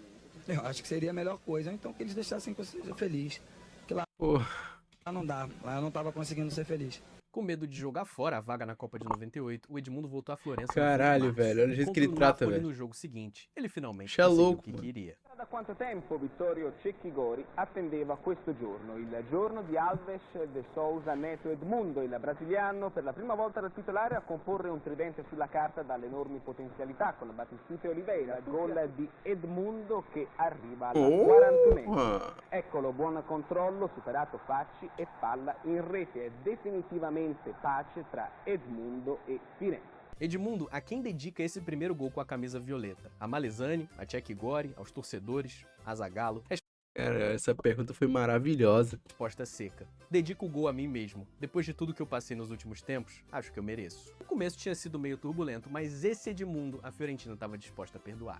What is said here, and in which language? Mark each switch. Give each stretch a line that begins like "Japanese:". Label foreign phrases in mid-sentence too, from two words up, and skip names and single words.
Portuguese: Eu acho que seria a melhor coisa. Então que eles deixassem que eu seja feliz. Porque lá não dá. Lá eu não tava conseguindo ser feliz. Com medo de jogar fora a vaga na Copa de 98, o Edmundo voltou a Florença. Caralho, velho. Olha o jeito que ele trata, velho. No jogo seguinte, ele finalmente conseguiu o que queria.
Italian: Da quanto tempo Vittorio Cecchi Gori attendeva questo giorno, il giorno di Alves de Souza Neto Edmundo, il brasiliano per la prima volta da titolare a comporre un tridente sulla carta dalle enormi potenzialità con Battistuta e Oliveira, gol di Edmundo che arriva al 41esimo. Eccolo, buon controllo, superato Facci e palla in rete, è definitivamente pace tra Edmundo e Firenze.
Portuguese: Edmundo, a quem dedica esse primeiro gol com a camisa violeta? A Malesani, a Cecchi Gori, aos torcedores, a Zagallo? Cara, essa pergunta foi maravilhosa. Resposta seca. Dedico o gol a mim mesmo. Depois de tudo que eu passei nos últimos tempos, acho que eu mereço. O começo tinha sido meio turbulento, mas esse Edmundo a Fiorentina estava disposta a perdoar.